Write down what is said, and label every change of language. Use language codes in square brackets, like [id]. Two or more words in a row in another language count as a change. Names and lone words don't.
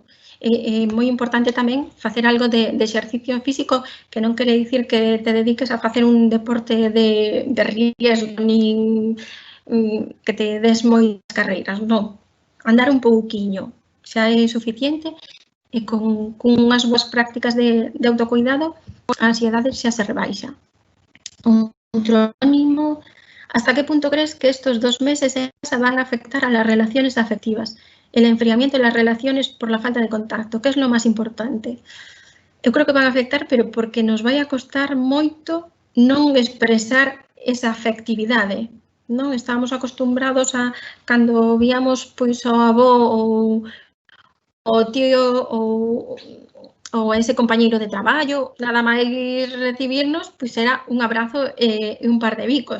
[gl] É moi importante tamén facer algo de exercicio físico, que non quere dicir que te dediques a facer un deporte de riesgo, nin que te des moitas carreiras, non. Andar un pouquiño xa é suficiente e con unhas boas prácticas de autocuidado a ansiedade xa se rebaixa. [es] Outro ánimo, ¿hasta qué punto crees que estos 2 meses en casa van a afectar a las relaciones afectivas? El enfriamiento de las relaciones por la falta de contacto, ¿qué es lo más importante? [gl] Eu creo que [es] van a afectar, [gl] pero porque nos vai a costar moito non expresar esa afectividade. Non estábamos acostumbrados a cando víamos pois ao avó ou ao tío ou a ese compañeiro de traballo, nada máis recibirnos, pois era un abrazo e un par de bicos.